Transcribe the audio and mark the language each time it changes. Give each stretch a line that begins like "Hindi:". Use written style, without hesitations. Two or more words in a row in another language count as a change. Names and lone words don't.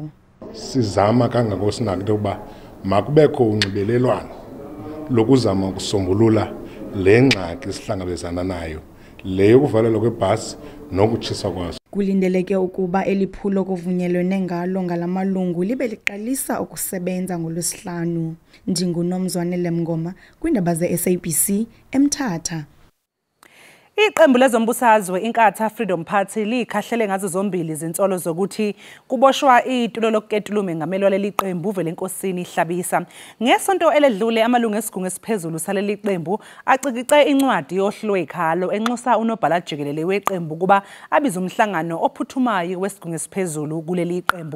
Xhosa: Sizama kangako sinakho ukuba makubekho unxibelelwano lokuzama ukusombulula le ngxaki sihlangabezana nayo, le yokuvalelwa kwebhasi nokutshiswa kwazo. Kulindeleke ukuba eliphulo kuvunyelwene ngalo ngalamalungu libe liqalisa ukusebenza ngoLwesihlanu. NdinguNomzwane Lemngoma kwiindaba ze-SABC eMthatha.
Zulu: Iqembu lezombusazwe iNkatha Freedom Party likhahlele ngazo zombili izinsolo zokuthi kuboshwa itulo lokuketulume ngameli waleli qembu Velenkosini Hlabisa. Ngesonto eledlule amalungu esigungu esiphezulu saleli qembu acikice incwadi yohlu lwekhalo enxusa unobhala Jikelele weqembu kuba abiza umhlangano ophuthumayo wesigungu esiphezulu kuleli qembu.